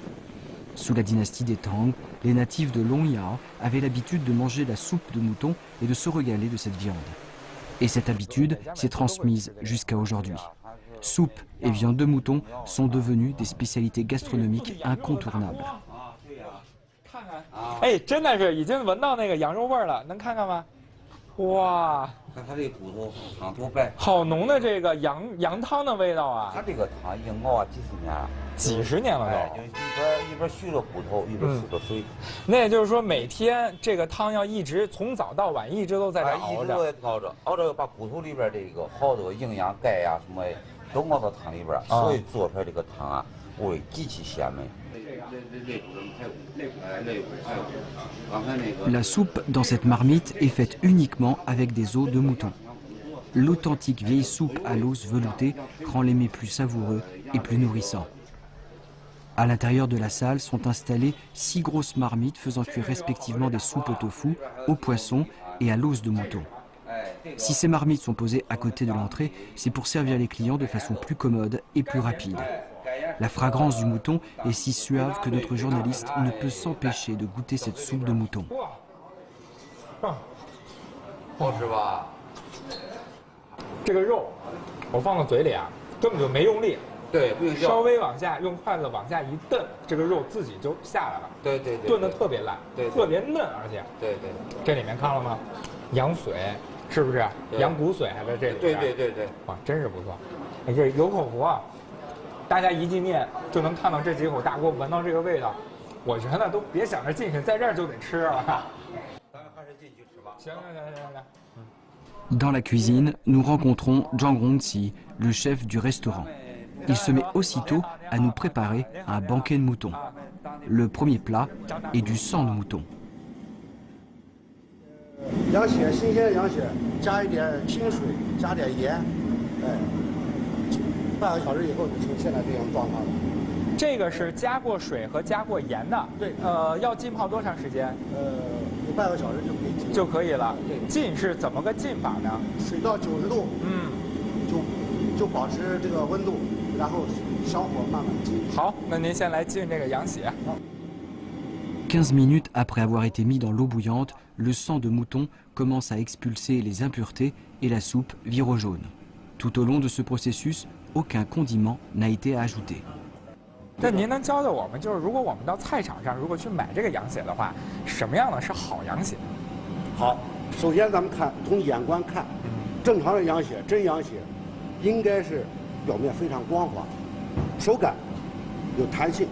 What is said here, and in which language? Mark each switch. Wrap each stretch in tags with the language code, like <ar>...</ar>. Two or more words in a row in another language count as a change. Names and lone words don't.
<fr>Sous la dynastie des Tang, les natifs de Longyao avaient l'habitude de manger la soupe de mouton et de se régaler de cette viande. Et cette habitude s'est transmise jusqu'à aujourd'hui. Soupe et viande de mouton sont devenues des spécialités gastronomiques incontournables.</fr> <zh>哎，真的是已经闻到那个羊肉味了，能看看吗？哇！看它这骨头汤多白，好浓的这个羊汤的味道啊！它这个汤已经熬几十年了，几十年了都。就一边续着骨头，一边吸着水。那也就是说，每天这个汤要一直从早到晚一直都在这熬着，一直都在熬着，把骨头里边这个好多营养、钙呀什么都熬到汤里边，所以做出来这个汤啊，味极其鲜美。</zh> <fr>La soupe dans cette marmite est faite uniquement avec des os de mouton. L'authentique vieille soupe à l'os velouté rend les mets plus savoureux et plus nourrissants. À l'intérieur de la salle sont installées 6 grosses marmites faisant cuire respectivement des soupes au tofu, au poisson et à l'os de mouton. Si ces marmites sont posées à côté de l'entrée, c'est pour servir les clients de façon plus commode et plus rapide. La fragrance du mouton est si suave que notre journaliste ne peut s'empêcher de goûter cette soupe de mouton.</fr> <zh>好吃吧？这个肉，我放到嘴里啊，根本就没用力。对，不用嚼。稍微往下用筷子往下一蹬，这个肉自己就下来了。对，炖得特别烂，特别嫩，而且。对。这里面看了吗？羊髓是不是？羊骨髓还在这里边。对。哇，真是不错。哎，这有口福啊！大家一进店就能看到这几口大锅，闻到这个味道，我觉得都别想着进去，在这儿就得吃了。咱们还是进去吃吧。行。</zh> <fr>Dans la cuisine, nous rencontrons Zhang Rongqi, le chef du restaurant. Il se met aussitôt à nous préparer un banquet de mouton. Le premier plat est du sang de mouton.</fr> <zh>羊血，新鲜羊血，加一点清水，加点盐，半个小时以后就成现在这样状态了。这个是加过水和加过盐的。对。要浸泡多长时间？有半个小时就可以浸。就可以了。对。浸是怎么个浸法呢？水到90度，就保持这个温度，然后小火慢慢浸。好，那您先来浸这个羊血。</zh> <fr>15 minutes après avoir été mis dans l'eau bouillante, le sang de mouton commence à expulser les impuretés et la soupe vire au jaune. Tout au long de ce processus, aucun condiment n'a été ajouté.</fr> <zh>那您能教教我们，就是如果我们到菜场上，如果去买这个羊血的话，什么样的是好羊血？好，首先咱们看，从眼观看，正常的羊血，真羊血，应该是表面非常光滑，手感有弹性。</zh>